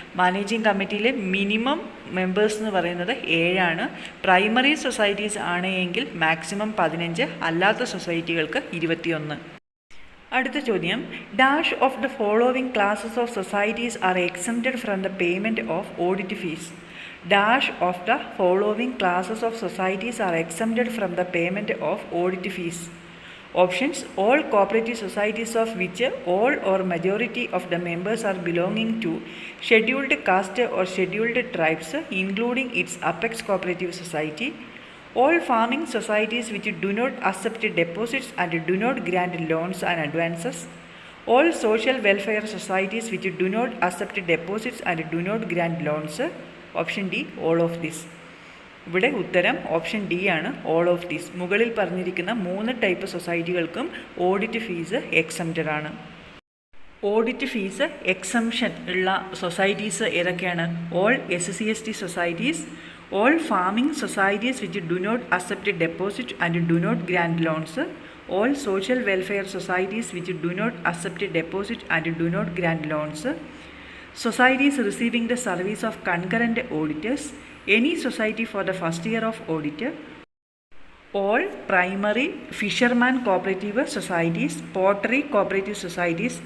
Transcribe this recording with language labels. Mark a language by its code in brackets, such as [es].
[ml] Managing കമ്മിറ്റിയിലെ minimum members എന്ന് പറയുന്നത് 7 primary societies ആണെങ്കിൽ മാക്സിമം 15, അല്ലാത്ത സൊസൈറ്റികൾക്ക് 21. അടുത്ത ചോദ്യം, [en] Dash of the following classes of societies are exempted from the payment of audit fees. Dash of the following classes of societies are exempted from the payment of audit fees. Options: all cooperative societies of which all or majority of the members are belonging to scheduled caste or scheduled tribes, including its apex cooperative society. All farming societies which do not accept deposits and do not grant loans and advances. All social welfare societies which do not accept deposits and do not grant loans. Option D, all of this. [ml] ഇവിടെ ഉത്തരം option D ആണ്, [en] All of this. [ml] മുകളിൽ പറഞ്ഞിരിക്കുന്ന 3 type സൊസൈറ്റികൾക്കും audit fees exempted ആണ്. Audit fees exemption ഉള്ള societies ഏതൊക്കെയാണ്? [en] All SC/ST societies, all farming societies which do not accept deposit and do not grant loans, all social welfare societies which do not accept deposit and do not grant loans, societies receiving the service of concurrent auditors, any society for the first year of audit, all primary fisherman cooperative societies, pottery cooperative societies.